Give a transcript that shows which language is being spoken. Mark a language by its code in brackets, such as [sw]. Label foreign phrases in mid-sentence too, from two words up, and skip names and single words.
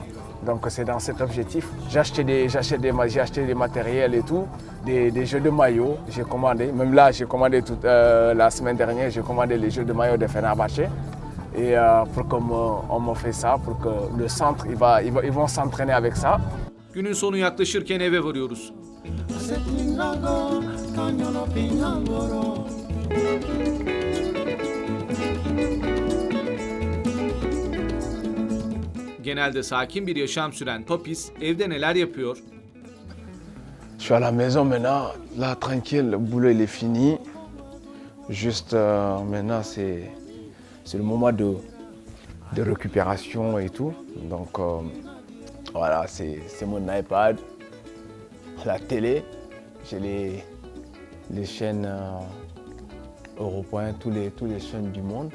[fr] Donc c'est dans cet objectif. J'ai acheté des matériels et tout, des jeux de maillot, j'ai commandé. Même là, j'ai commandé la semaine dernière, j'ai commandé les jeux de maillot de Fenerbahçe. Et pour qu'on me fait ça, pour que le centre, ils vont s'entraîner avec ça. [tr] Günün sonu yaklaşırken eve varıyoruz. Genelde sakin bir yaşam süren Papis evde neler yapıyor? [fr] Je suis à la maison maintenant, là tranquille, le boulot il est fini. Juste maintenant c'est le moment de récupération et tout. Donc voilà, c'est mon iPad, la télé, j'ai les chaînes européennes, tous les chaînes du monde.